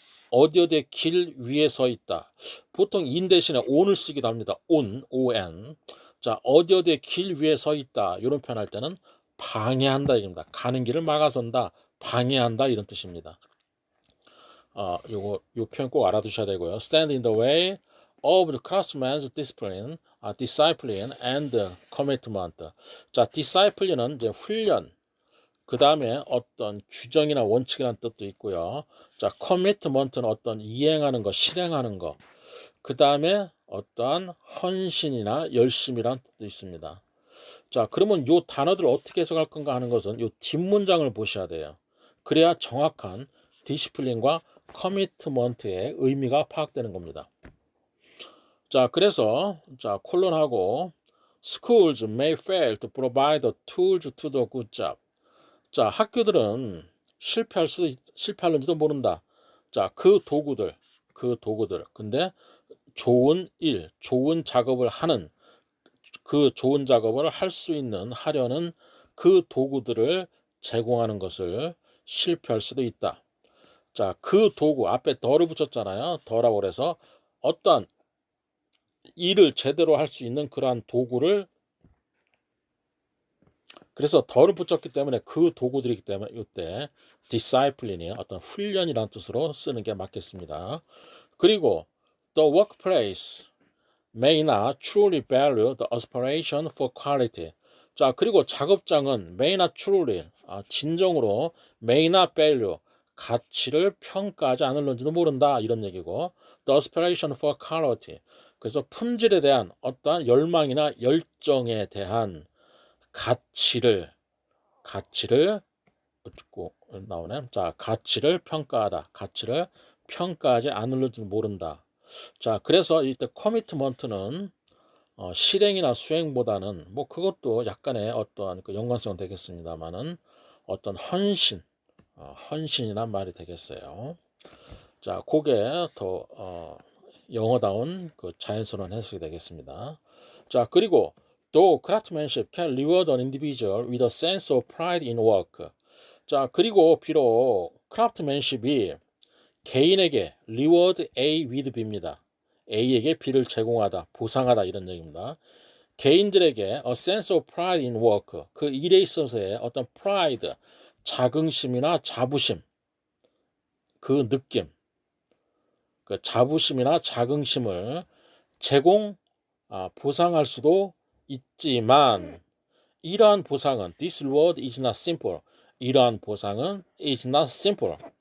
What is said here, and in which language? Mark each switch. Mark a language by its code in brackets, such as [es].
[ko] 어디에 길 위에 서 있다. 보통 in 대신에 on을 쓰기도 합니다. [en] on. [ko] 자, 어디에 길 위에 서 있다. 이런 표현할 때는 방해한다 입니다. 가는 길을 막아선다, 방해한다 이런 뜻입니다. 요 표현 꼭 알아두셔야 되고요. [en] Stand in the way of the craftsman's discipline and commitment. [ko] 자, discipline은 이제 훈련. 그 다음에 어떤 규정이나 원칙이라는 뜻도 있고요. 자, commitment는 어떤 이행하는 것, 실행하는 것. 그 다음에 어떠한 헌신이나 열심이라는 뜻도 있습니다. 자, 그러면 요 단어들을 어떻게 해석할 건가 하는 것은 요 뒷문장을 보셔야 돼요. 그래야 정확한 디시플린과 커미트먼트의 의미가 파악되는 겁니다. 자, 그래서 콜론하고 [en] schools may fail to provide the tools to do a good job. [ko] 자, 학교들은 실패할런지도 모른다. 자, 그 도구들. 근데 좋은 일, 좋은 작업을 하는 그 좋은 작업을 할 수 있는 하려는 그 도구들을 제공하는 것을 실패할 수도 있다. 자, 그 도구 앞에 더를 붙였잖아요. 더라고 그래서 어떠한 일을 제대로 할 수 있는 그러한 도구를 그래서 더를 붙였기 때문에 그 도구들이기 때문에 이때 discipline이 어떤 훈련이라는 뜻으로 쓰는 게 맞겠습니다. [en] 그리고 the workplace may not truly value the aspiration for quality. [ko] 자, 그리고 작업장은 [en] may not truly, [ko] 진정으로 [en] may not value, [ko] 가치를 평가하지 않을는지도 모른다 이런 얘기고 [en] the aspiration for quality. [ko] 그래서 품질에 대한 어떠한 열망이나 열정에 대한 가치를 어쩌고 나오네. 자, 가치를 평가하다. 가치를 평가하지 않을지도 모른다. 자, 그래서 이때 커미트먼트는 실행이나 수행보다는 뭐 그것도 약간의 어떠한 그 연관성은 되겠습니다만은 어떤 헌신이란 말이 되겠어요. 자, 그게 더 영어다운 그 자연스러운 해석이 되겠습니다. [en] 자, 그리고 though craftsmanship can reward an individual with a sense of pride in work. [ko] 자, 그리고 비록 craftsmanship이 개인에게 [en] reward A with B [ko] 입니다. A에게 B를 제공하다, 보상하다 이런 얘기입니다. 개인들에게 [en] a sense of pride in work, [ko] 그 일에 있어서의 어떤 pride, 자긍심이나 자부심, 그 느낌, 그 자부심이나 자긍심을 보상할 수도 있지만 이러한 보상은 [en] this reward is not simple. [ko] 이러한 보상은 [en] is not simple.